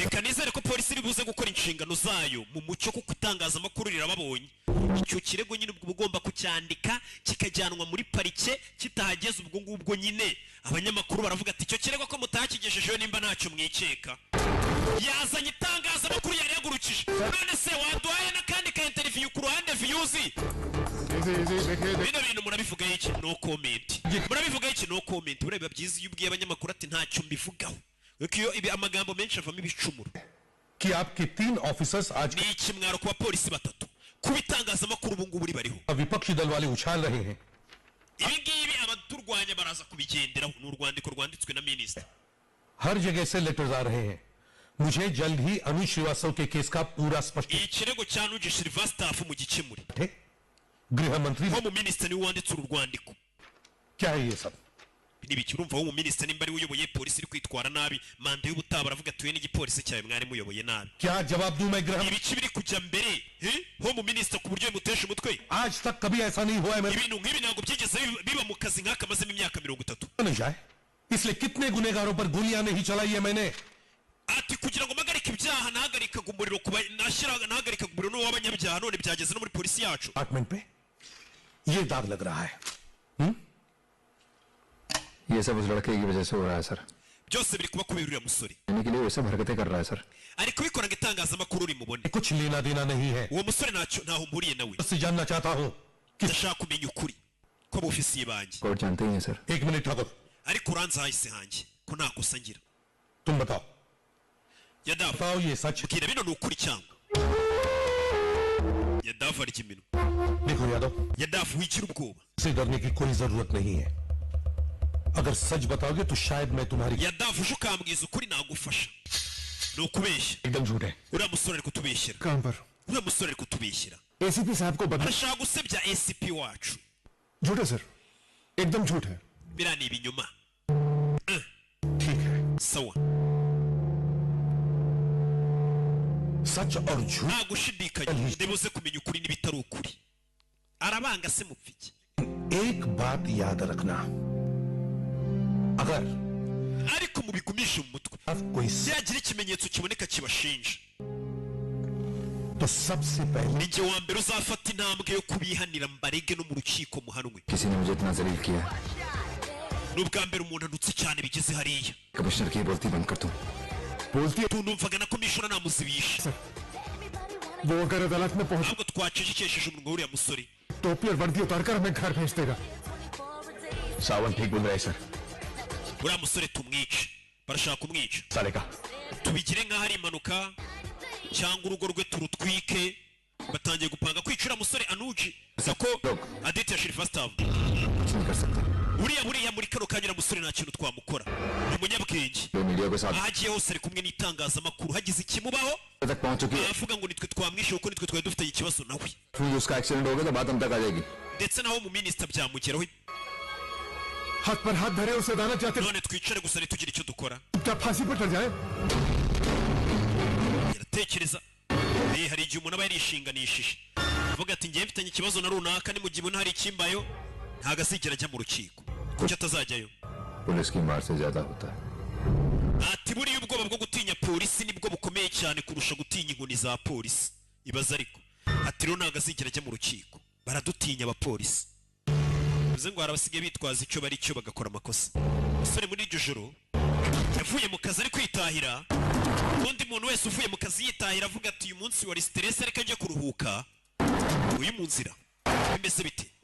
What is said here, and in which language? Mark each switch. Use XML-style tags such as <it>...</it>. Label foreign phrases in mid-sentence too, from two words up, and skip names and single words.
<rw>reka nizere ko polisi iri buze gukora inshingano zayo mu mucyo kuko itangazamakuru rirababonye icyo kirego nyine ubwo ugomba kucyandika kikajyanwa muri parike kitahageze ubwo ngubwo nyine abanyamakuru baravuga ati icyo kirego ko mutakigejejeho nimba ntacyo mwikeka yazanye itangazamakuru yari yagurukije none se waduhaye n'akandi ka interview ku ruhande views bino bintu murabivugaho iki</rw> <en>no comment</en> <rw>murabivugaho iki</rw> <en>no comment</en> <rw>ureba byiza iyo ubwiye abanyamakuru ati ntacyo mbivugaho kuko iyo ibi amagambo menshi avamo ibicumuro</rw> <hi>कि आपके 3 ऑफिसर्स आज</hi> <rw>ni ikimwaro ku bapolisi batatu kuba itangazamakuru ubu ngubu ribariho</rw> <hi>विपक्षी दल वाले उछाल रहे हैं</hi> <rw>ibi ngibi abaturwanya baraza kubigenderaho ni urwandiko rwanditswe na minisitiri</rw> <hi>हर जगह से लेटर्स आ रहे हैं मुझे जल्द ही अनुज श्रीवास्तव के केस का पूरा स्पष्ट</hi> <rw>ikirego cya Anuji Shrivastaff mu gikemure</rw> <hi>है गृह मंत्री</hi> <rw>ho mu minisitiri niwe wanditse uru rwandiko</rw> <hi>क्या है ये सब</hi> <rw>nibiki urumva wo mu minisitiri nimba ari uyoboye polisi iri kwitwara nabi manda y'ubutaha baravuga ati we n'igipolisi cyawe mwari muyoboye nabi</rw> <hi>क्या जवाब दूं मैं गृह</hi> <rw>ibiki biri kujya mbere ho mu minisitiri ku buryo bimutesha umutwe</rw> <hi>आज तक कभी ऐसा नहीं हुआ है मेरे</hi> <rw>ibintu nk'ibi ntabwo byigeze biba mu kazi nk'aka mazemo imyaka 30</rw> <hi>नहीं जाए इसलिए कितने गुनेगारों पर गोलियां नहीं चलाई है मैंने</hi> <rw>ati kugira ngo mpagarike ibyaha nahagarikaga umuriro nahagarikaga umuriro w'abanyabyaha none byageze no muri polisi yacu</rw> <hi>डिपार्टमेंट पे ये दाग लग रहा है ये सब उस लड़के की वजह से हो रहा है सर</hi> <rw>byose biri kuba kubera uriya musore</rw> <hi>के लिए वैसे हरकतें कर रहा है सर</hi> <rw>ari kubikora ngo itangazamakuru rimubone</rw> <hi>कुछ लेना देना नहीं है</hi> <rw>uwo musore ntaho mpuriye nawe</rw> <hi>बस जानना चाहता हूँ</hi> <rw>ndashaka kumenya ukuri ko abofisiye banjye</rw> <hi>कोर्ट जानते ही हैं सर 1 मिनट ठाकुर</hi> <rw>ariko uranze hahise hanjye ko nta kosa ngira</rw> <hi>तुम बताओ yadafu बताओ ये सच</hi> <rw>bwira bino ni ukuri cyangwa yadafu arya iminwa</rw> <hi>देखो यादव</hi> <rw>yadafu wigira ubwoba</rw> <hi>से डरने की कोई जरूरत नहीं है अगर सच बताओगे तो शायद मैं तुम्हारी</hi> <rw>yadafu uje ukambwiza ukuri nagufasha ni ukubeshya</rw> <hi>एकदम झूठ है</hi> <rw>uriya musore ari kutubeshyera</rw> <hi>कहां पर</hi> <rw>uriya musore ari kutubeshyera</rw> <hi>एसीपी साहब को बदला</hi> <rw>arashaka gusebya ACP wacu</rw> <hi>झूठ है सर एकदम झूठ है</hi> <rw>biriya ni ibinyoma</rw> <hi>ठीक है</hi> <rw>sawa</rw> <hi>सच और झूठ</hi> <rw>nta gushidikanya ndibuze kumenya ukuri n'ibitari ukuri arabanga se mupfiki</rw> <hi>एक बात याद रखना अगर</hi> <rw>ariko mubigumishe mu mutwe</rw> <hi>अब कोई</hi> <rw>byagira ikimenyetso kiboneka kibashinja</rw> <hi>तो सबसे पहले</hi> <rw>ninjye wa mbere uzafata intambwe yo kubihanira mbarege no mu rukiko muhanwe</rw> <hi>किसी ने मुझे इतना जलील किया</hi> <rw>n'ubwa mbere umuntu andutse cyane bigeze hariya</rw> <hi>कमिश्नर की बोलती बंद कर तुम बोलती है</hi> <rw>tunumvaga na komishona namuzibisha</rw> <hi>वो अगर अदालत में पहुंच</hi> <rw>ntabwo twacecekesheje umunwa w'uriya musore</rw> <hi>टोपी और वर्दी उतारकर हमें घर भेज देगा सावन ठीक बोल रहा है सर</hi> <rw>uriya musore tumwice barashaka kumwica</rw> <hi>साले का</hi> <rw>tubigire nk'aho ari impanuka cyangwa urugo rwe turutwike batangiye gupanga kwica uriya musore anuji ko aditi ya shirifastavu</rw> <hi>कुछ नहीं कर सकते</hi> <rw>buriya muri kano kanya uriya musore nta kintu twamukora ni umunyabwenge</rw> <hi>जो मीडिया के साथ</hi> <rw>aho agiye hose ari kumwe n'itangazamakuru hagize ikimubaho</rw> <hi>तक पहुंच चुकी है</hi> <rw>avuga ngo nitwe twamwishe kuko nitwe twari dufitanye ikibazo nawe</rw> <hi>फिर उसका एक्सीडेंट हो गया तो बात हम तक आ जाएगी</hi> <rw>ndetse naho mu minisita byamugeraho</rw> <hi>हाथ पर हाथ धरे उसे अदालत जाते</hi> <rw>none twicare gusa ntitugire icyo dukora</rw> <hi>क्या फांसी पर चढ़ जाए</hi> <rw>iratekereza hari igihe umuntu aba yarishinganishije avuga ati ngiye mfitanye ikibazo na runaka ni mu gihe ubona hari ikimbayo ntago azigera ajya mu rukiko kuki atazajyayo</rw> <hi>पुलिस की मार से ज्यादा होता है</hi> <rw>ati buriya ubwoba bwo gutinya polisi nibwo bukomeye cyane kurusha gutinya inkoni za polisi ibaza ariko ati rero ntago azigera ajya mu rukiko baradutinya abapolisi bivuze ngo hari abasigaye bitwaza icyo bari cyo bagakora amakosa umusore muri iryo joro yavuye mu kazi ari kwitahira undi muntu wese uvuye mu kazi yitahira avuga ati uyu munsi wari stress ariko ajya kuruhuka uyu mu nzira bimeze bite</rw>